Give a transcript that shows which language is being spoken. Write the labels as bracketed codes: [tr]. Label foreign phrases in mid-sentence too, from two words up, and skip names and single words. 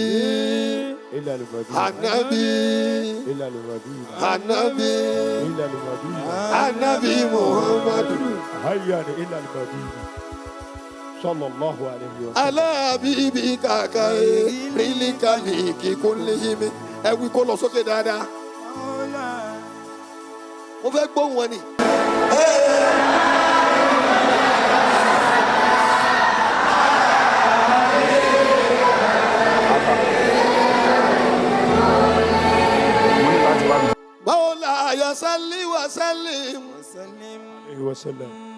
[ar] إلى المدينة النبي إلى المدينة النبي إلى المدينة النبي محمد هيا إلى المدينة صلى الله عليه وسلم. على حبيبك خير الخلق كلهم. [yo] ẹ̀wí kó lọ sókè dáadáa. mo fẹ́ gbóhùn wọn ni. [ar] مولاي صل وسلم وسلم